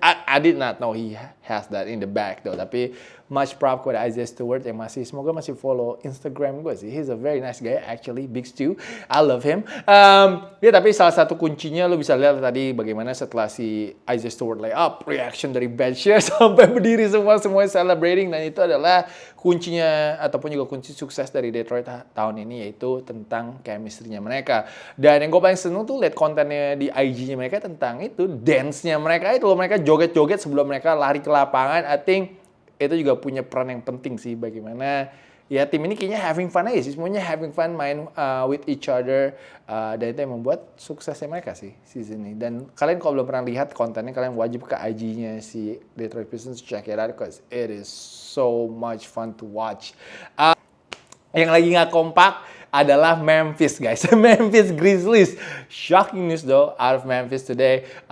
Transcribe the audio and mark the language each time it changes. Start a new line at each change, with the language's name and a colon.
English: I did not know he has that in the back though.
Indonesian: Tapi much props kepada Isaiah Stewart yang semoga masih follow Instagram gue sih.
English: He's a very nice guy actually, Big Stu. I love him.
Indonesian: Ya tapi salah satu kuncinya lo bisa lihat tadi bagaimana setelah si Isaiah Stewart lay up, reaction dari benchnya sampai berdiri semua celebrating, dan itu adalah kuncinya ataupun juga kunci sukses dari Detroit tahun ini, yaitu tentang chemistry-nya mereka. Dan yang gue paling seneng tuh lihat kontennya di IG-nya mereka tentang itu, dance-nya mereka itu loh, mereka joget-joget sebelum mereka lari ke lapangan.
English: I think
Indonesian: itu juga punya peran yang penting sih bagaimana ya tim ini kayaknya having fun aja sih, semuanya having fun main
English: with each other,
Indonesian: dan itu yang membuat suksesnya mereka sih season ini. Dan kalian kalau belum pernah lihat kontennya, kalian wajib ke IG-nya si Detroit Pistons,
English: check it out because it is so much fun to watch.
Indonesian: Yang lagi nggak kompak adalah Memphis, guys. Memphis Grizzlies.
English: Shocking news though out of Memphis today.